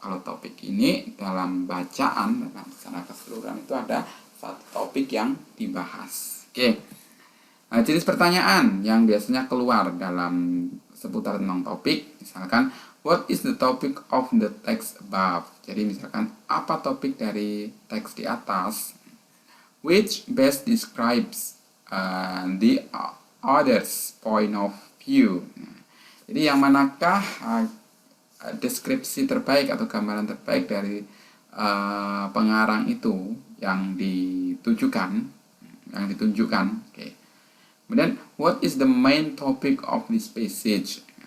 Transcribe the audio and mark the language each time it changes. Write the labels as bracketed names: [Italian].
[Indonesian] Kalau topik ini dalam bacaan, dalam secara keseluruhan itu ada satu topik yang dibahas. Oke. Nah, jenis pertanyaan yang biasanya keluar dalam seputar tentang topik, misalkan [English] what is the topic of the text above? [Indonesian] Jadi misalkan apa topik dari teks di atas? [English] Which best describes the other's point of view? [Indonesian] Nah, jadi yang manakah deskripsi terbaik atau gambaran terbaik dari pengarang itu yang ditunjukkan? Oke. Kemudian, [English] what is the main topic of this passage?